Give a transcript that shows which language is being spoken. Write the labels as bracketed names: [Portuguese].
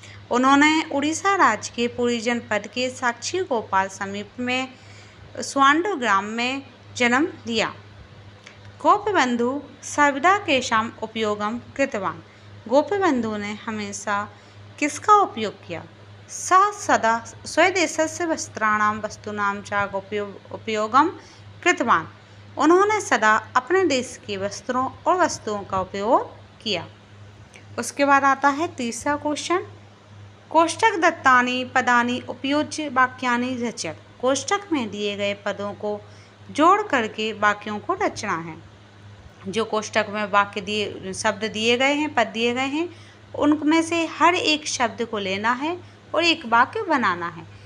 [Hindi] उन्होंने उड़ीसा राज्य के पुरी जनपद के साक्षी गोपाल समीप में सुआंडो ग्राम में जन्म लिया। [Sanskrit] गोपबंधु सर्वदा केषां उपयोगम कृतवान। [Hindi] गोपबंधु ने हमेशा किसका उपयोग किया? [Sanskrit] सः सदा स्वदेशस्य वस्तूनां च उपयोगम कृतवान। [Hindi] उन्होंने सदा अपने देश के वस्त्रों और वस्तुओं का उपयोग किया। उसके बाद आता है तीसरा क्वेश्चन [Sanskrit] कोष्टक दत्तानि पदानि उपयोज्य वाक्यानि रचय। [Hindi] कोष्टक में दिए गए पदों को जोड़ करके वाक्यों को रचना है। जो कोष्टक में वाक्य दिए शब्द दिए गए हैं, पद दिए गए हैं, उनमें से हर एक शब्द को लेना है और एक वाक्य बनाना है।